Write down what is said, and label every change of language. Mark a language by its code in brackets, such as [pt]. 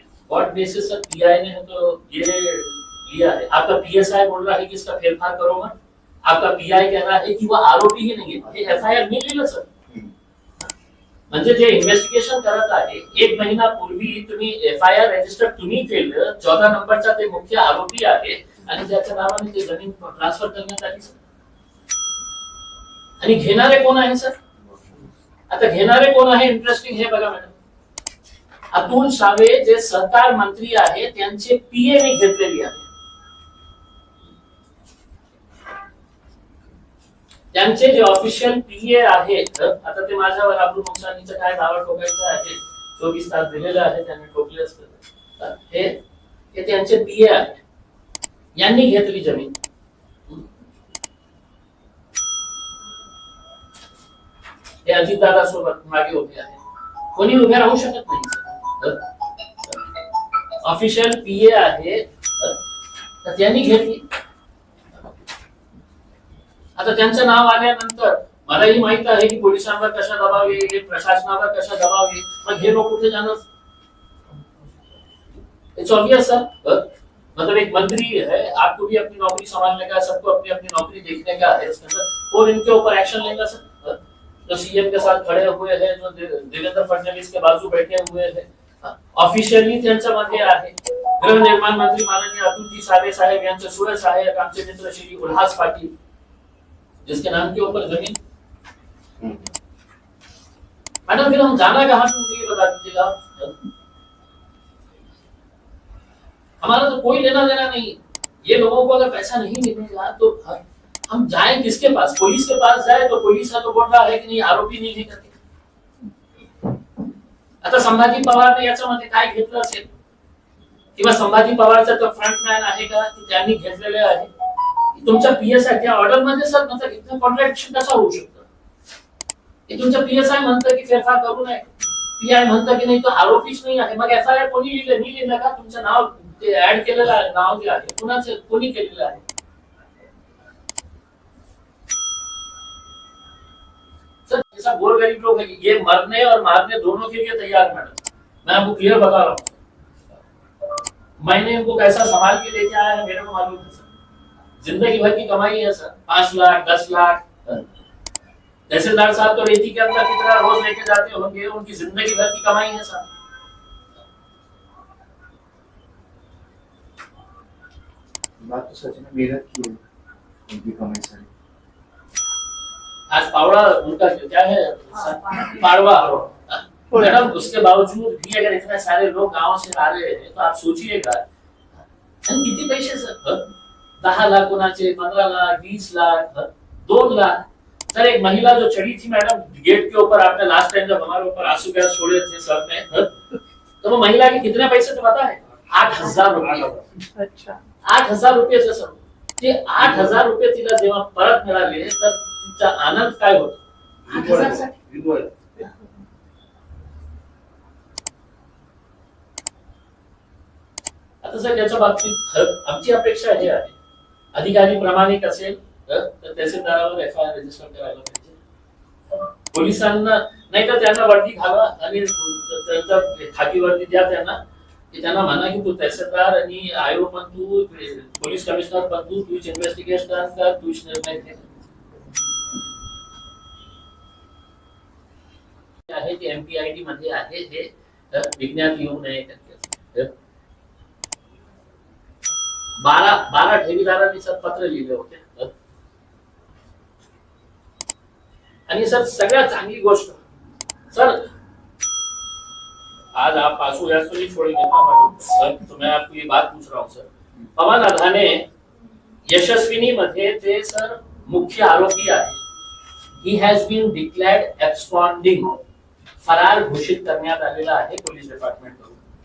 [hi] What basis पर PI ने तो ये लिया है. आपका PSI बोल रहा है कि इसका फेरफार करो मत. आपका PI कह रहा है कि वो आरोपी ही नहीं है. [mr] हे FIR नाही लिहिलं सर. म्हणजे जे इन्व्हेस्टिगेशन करत आहे 1 महिना पूर्वी तुम्ही FIR रजिस्टर तुम्ही केलं, 14 नंबरचा ते मुख्य आरोपी आहे आणि ज्याच्या नावाने ते जमीन ट्रान्सफर करण्यात आली सर. आणि घेणारे कोण आहे सर? आता घेणारे कोण आहे इंटरेस्टिंग हे बघा मॅडम. अतुल सावे जे सहकार मंत्री आहे त्यांचे PA ने घेतलेली आहे. त्यांचे जे ऑफिशियल PA आहेत, आता ते माझ्यावर अब्दुल नुकसानीचं काय दावा ठोकायचं आहे 24 तास दिलेलं आहे त्यांनी ठोकले असतं. हे त्यांचे PA आहेत. यांनी घेतली जमीन. हे अजितदादा सोबत मागे उभे आहे. कोणी उभे राहू शकत नाही. ऑफिशियल PA आहे तर त्यांनी घेतली. आता त्यांचं नाव आल्यानंतर मलाही माहित आहे की पोलिसांवर कशा दबाव येईल, प्रशासनावर कशा दबाव येईल. मग हे लोक कुठे जाणार? [en] It's obvious sir. [hi] मतलब एक मंत्री है, आपको भी अपनी नौकरी संभालने का, सबको अपनी अपनी नौकरी देखने का है. इसके अंदर कौन इनके ऊपर एक्शन लेगा सर? जो CM के साथ खड़े हुए हैं, जो देवेंद्र फडणवीस के बाजू बैठे हुए हैं, ऑफिशियली [mr] त्यांच्यामध्ये आहे. गृहनिर्माण मंत्री माननीय अतुलजी सावे साहेब यांचे सुरे सहाय्यक आमचे मित्र श्री उल्हास पाटील, [hi] जिसके नाम के ऊपर जमीन. मैडम फिर हम जाना कहाँ पे, मुझे ये बता दीजिएगा. हमारा तो कोई लेना देना नहीं. ये लोगों को अगर पैसा नहीं मिलेगा तो हम जाएं किसके पास? पुलिस के पास जाए तो पुलिस तो बोल रहा है की नाही आरोपी नाही करते. [mr] आता संभाजी पवारने याच्यामध्ये काय घेतलं असेल किंवा संभाजी पवारचा तो फ्रंटमॅन आहे का की त्यांनी घेतलेले आहे? तुमच्या PSI त्या ऑर्डर मध्ये सर मतलब इथं कॉन्ट्रॅडिक्शन कसा होऊ शकतं? की तुमच्या PSI म्हणतं की फेरफार करू नये, PI म्हणतं की नाही तो आरोपीच नाही आहे. मग FIR कोणी लिहिलं? नाही लिहिलं का? तुमचं नाव ते ऍड केलेलं आहे, नाव जे आहे कुणाचं कोणी केलेलं आहे? [hi] सर जैसा गोरगरीब लोग हैं, ये मरने और मारने दोनों के लिए तैयार मैडम. मैं आपको क्लियर बता रहा हूँ. मैंने इनको कैसा संभाल के लेके आया है मेरे को मालूम है सर. जिंदगी भर की कमाई है सर. 5 लाख 10 लाख. तहसीलदार साहब तो रेती के अंदर कितना रोज लेके जाते होंगे, उनकी जिंदगी भर की कमाई है सर. बात तो सच में मेहनत की है उनकी कमाई सारी. आज पावड़ा उनका क्या है? पाड़वा. मैडम उसके बावजूद भी अगर इतने सारे लोग गांव से आ रहे हैं तो आप सोचिएगा [mr] किती पैसे [hi] सर. [mr] 10 लाख कोणाचे, 15 लाख, 20 लाख, 2 लाख. [hi] सर एक महिला जो चढ़ी थी मैडम गेट के ऊपर, आपने लास्ट टाइम जब हमारे ऊपर आंसू गैस छोड़े थे सर ने, तो वो महिला के कितने पैसे थे पता है? 8,000 रुपये. अच्छा 8,000 रुपये सर. [mr] ते 8,000 रुपये तिला जेव्हा परत मिळाले तर तिचा आनंद काय होता? 8,000 साठी. आता सर याच्या बाबतीत आमची अपेक्षा हे आहे, अधिकारी प्रामाणिक असेल तर तहसीलदारावर FIR रजिस्टर करायला पाहिजे. पोलिसांना नाही तर त्यांना वर्दी घाला आणि त्यांचा खाकी वर्दी द्या त्यांना, की त्यांना म्हणा की तू तहसीलदार आणि आयो पण तू पोलीस कमिशनर पण तूच इन्व्हेस्टिगेशन कर, तूच निर्णय घे. आहे ते MPID मध्ये आहे हे विज्ञान येऊ नये करते. 12 ठेवीदारांनी सर पत्र लिहिले होते. आणि सर सगळ्यात चांगली गोष्ट सर [hi] आज आप आंसू गैस तो नहीं छोड़ेंगे ना हमारे ऊपर, तो मैं आपको ये बात पूछ रहा हूँ सर। [mr] पवन अधाने यशस्विनी मध्ये ते सर मुख्य आरोपी आहे. [en] he has been declared absconding, [mr] फरार घोषित करण्यात आलेला आहे पोलीस डिपार्टमेंट कडून.